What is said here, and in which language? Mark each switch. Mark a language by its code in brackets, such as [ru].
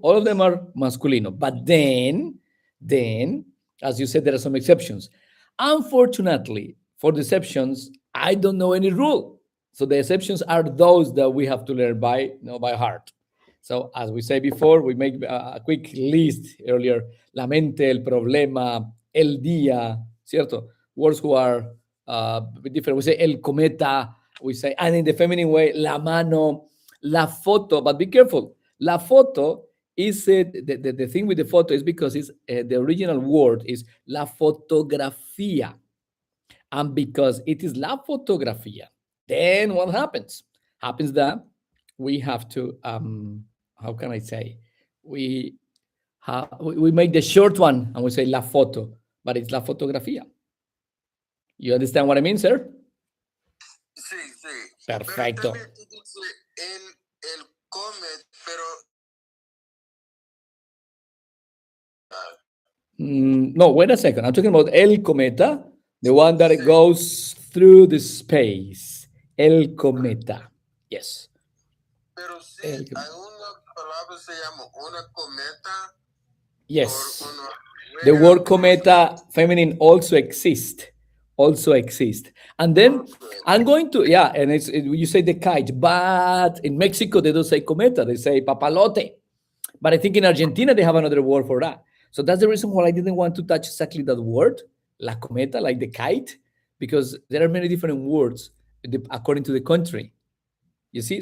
[en] All of them are masculino, but then, as you said, there are some exceptions. Unfortunately, for the exceptions, I don't know any rule. So the exceptions are those that we have to learn by heart. So as we said before, we make a quick list earlier. [es] La mente, el problema, el día, ¿cierto? [en] Words who are different. We say el cometa, we say, and in the feminine way, la mano, la foto. But be careful. La foto is, the thing with the photo is because it's, the original word is la fotografía. And because it is la fotografía, then what happens? Happens that we have to, how can I say? We make the short one and we say la foto, but it's la fotografía. You understand what I mean, sir? [es] Sí. Perfecto. Pero también tú dices el comet, pero... [en] No, wait a second. I'm talking about el cometa, the one that goes through the space. [es] El cometa. Yes. Pero sí, hay una palabra que se llama una cometa. [en] Yes. The word cometa feminine also exists. And then I'm going to, and you say the kite, but in Mexico they don't say cometa, they say papalote. But I think in Argentina they have another word for that. So that's the reason why I didn't want to touch exactly that word, la cometa, like the kite, because there are many different words according to the country. You see?